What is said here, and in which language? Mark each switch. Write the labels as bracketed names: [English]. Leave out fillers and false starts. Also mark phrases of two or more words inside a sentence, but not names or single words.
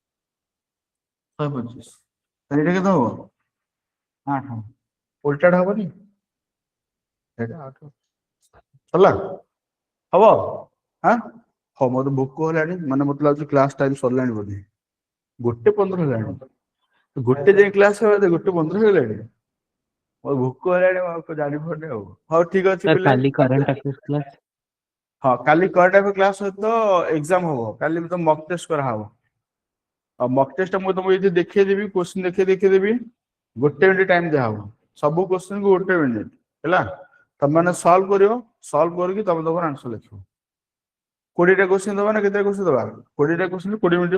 [Odia] 125 ତାହେଲେ ଏଇଟା କେତେ ହବ 8 ଉଲ୍ଟାଟା ହବନି ଏଇଟା 8 ହେଲା ହବ ହଁ ହଉ ମତେ ଭୋକ ହେଲାଣି ମାନେ ମତେ ଲାଗୁଛି [English] class time [Odia] ସରିଲାଣି ବୋଧେ 1:15 ହେଲାଣି ଗୋଟେ ଯାଇ କ୍ଲାସ ହେବା 1:15 ହେଇଗଲାଣି ମୋର ଭୋକ ହେଲାଣି ମୁଁ ଆଉ ଜାଣିପାରୁନି ଆଉ ହଉ ଠିକ ଅଛି Sir, ପିଲେ [English] kali current affairs class. [Odia] ହଁ କାଲି [English] current affair class [Odia] ସହିତ ଏକ୍ସାମ ହବ କାଲି ତ [English] mock test [Odia] କରାହବ ଆଉ [English] mock test [Odia] ମୁଁ ତମକୁ ଏଇଠି ଦେଖେଇଦେବି କୋଶ୍ଚିନ୍ ଦେଖେଇଦେବି 1 [English] minute time [Odia] ଦିଆହବ ସବୁ କୋଶ୍ଚିନ୍ କୁ 1 ମିନିଟ୍ ହେଲା ତମେ ମାନେ ସଲ୍ଭ କରିବ ସଲ୍ଭ କରିକି ତମେ ତମର ଆନ୍ସର ଲେଖିବ 20ଟା କୋଶ୍ଚିନ୍ ଦବା ନା କେତେ କୋଶ୍ଚିନ୍ ଦବା 20ଟା କୋଶ୍ଚିନ୍ 20 ମିନିଟ୍